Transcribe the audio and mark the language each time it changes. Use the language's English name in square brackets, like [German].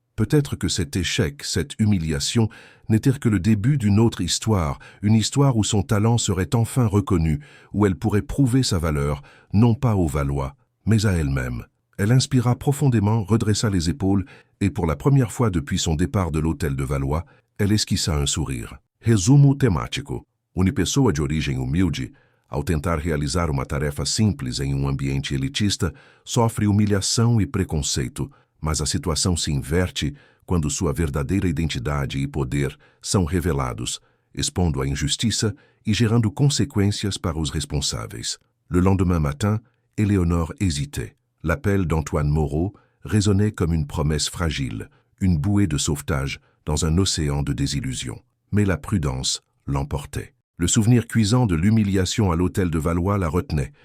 [French] Peut-être que cet échec, cette humiliation, n'était que le début d'une autre histoire, une histoire où son talent serait enfin reconnu, où elle pourrait prouver sa valeur, non pas aux Valois, mais à elle-même. Elle inspira profondément, redressa les épaules, et pour la première fois depuis son départ de l'hôtel de Valois, elle esquissa un sourire. [Portuguese] Resumo temático. Uma pessoa de origem humilde, ao tentar realizar uma tarefa simples em ambiente elitista, sofre humilhação e preconceito, mas a situação se inverte quando sua verdadeira identidade e poder são revelados, expondo a injustiça e gerando consequências para os responsáveis. [French] Le lendemain matin, Éléonore hésitait. L'appel d'Antoine Moreau résonnait comme une promesse fragile, une bouée de sauvetage dans un océan de désillusions. Mais la prudence l'emportait. Le souvenir cuisant de l'humiliation à l'hôtel de Valois la retenait.